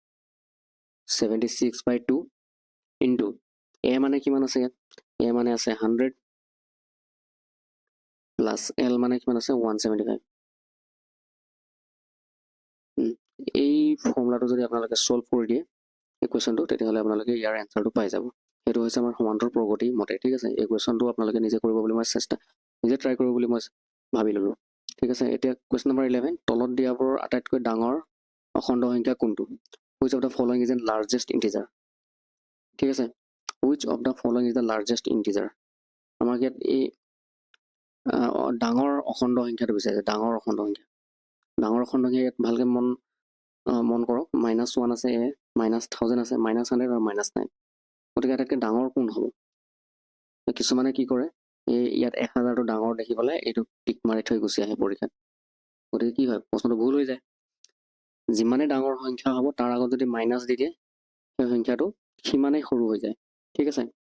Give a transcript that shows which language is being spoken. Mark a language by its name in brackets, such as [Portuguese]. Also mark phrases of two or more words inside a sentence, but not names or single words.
[Assamese] 76/2 ইনটু a মানে কিমান আছে ইয়াত a মানে আছে 100 প্লাছ l মানে কিমান আছে 175 এই ফৰ্মুলাটো যদি আপোনালোকে সলভ কৰি দিয়ে এই কুৱেশ্যনটো তেতিয়াহ'লে আপোনালোকে ইয়াৰ এনচাৰটো পাই যাব সেইটো হৈছে আমাৰ সমান্তৰ প্ৰগতি মতে ঠিক আছে এই কুৱেশ্যনটো আপোনালোকে নিজে কৰিব বুলি মই নিজে ট্ৰাই কৰিব বুলি মই ভাবি ল'লোঁ ঠিক আছে এতিয়া কুৱেশ্যন নম্বৰ 11 তলত দিয়াবোৰৰ আটাইতকৈ ডাঙৰ অখণ্ড সংখ্যা [English] কোনটো which of the following is a largest integer [Assamese] ঠিক আছে [English] which of the following is the largest integer [Assamese] আমাক ইয়াত এই ডাঙৰ অখণ্ড সংখ্যাটো বিচাৰিছে ডাঙৰ অখণ্ড সংখ্যা ইয়াত ভালকৈ মন কৰক -1 আছে এ -1000 আছে -100 আৰু -9 গতিকে আটাইতকৈ ডাঙৰ কোন হ'ব কিছুমানে কি কৰে ইয়াত 1000টো ডাঙৰ দেখি পেলাই এইটো টিক মাৰি থৈ গুচি আহে পৰীক্ষাত গতিকে কি হয় প্ৰশ্নটো ভুল হৈ যায় যিমানে ডাঙৰ সংখ্যা হ'ব তাৰ আগত যদি মাইনাছ দি দিয়ে সেই সংখ্যাটো সিমানেই সৰু হৈ যায় ঠিক আছে